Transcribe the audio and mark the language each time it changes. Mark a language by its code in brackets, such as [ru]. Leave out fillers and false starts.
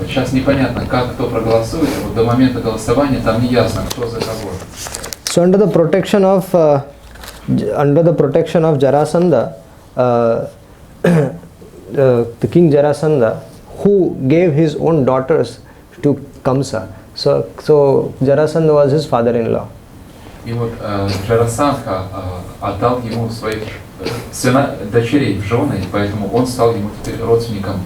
[ru] Сейчас непонятно, как кто проголосует. Вот до момента голосования там не ясно, кто за кого. [en] So under the protection of Jarasandha, the king Jarasandha, who gave his own daughters to Kamsa. So Jarasandha was his father-in-law. [ru] И вот Джарасандха отдал ему своих дочерей в жены, поэтому он стал ему теперь родственником.